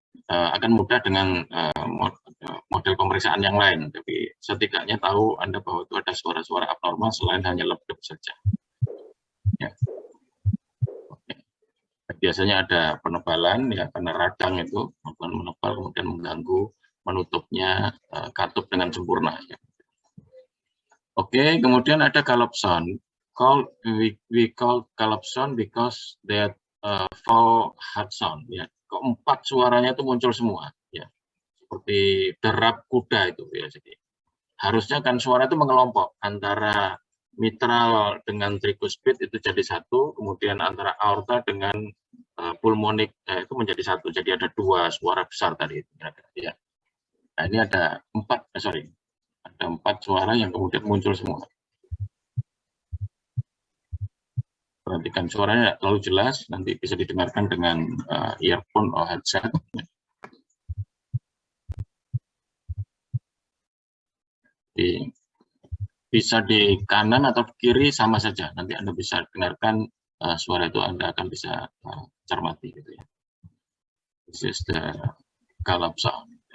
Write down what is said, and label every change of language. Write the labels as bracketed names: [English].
[Indonesian] Akan mudah dengan model pemeriksaan yang lain, tapi setidaknya tahu Anda bahwa itu ada suara-suara abnormal selain hanya lepdep saja. Ya. Oke. Biasanya ada penebalan ya, karena radang itu menebal kemudian mengganggu menutupnya katup dengan sempurna. Ya. Oke, kemudian ada gallop sound. [English] We call gallop sound because that four hard sound. [Indonesian] Ya. Keempat suaranya itu muncul semua. Ya. Seperti derap kuda itu ya. Jadi harusnya kan suara itu mengelompok antara mitral dengan tricuspid itu jadi satu, kemudian antara aorta dengan pulmonik itu menjadi satu. Jadi ada dua suara besar tadi. Ya. Nah ini ada empat suara yang kemudian muncul semua. Perhatikan suaranya terlalu jelas, nanti bisa didengarkan dengan earphone atau headset. Bisa di kanan atau kiri sama saja. Nanti Anda bisa dengarkan suara itu, Anda akan bisa cermati gitu ya. [English] This is the gallop sound.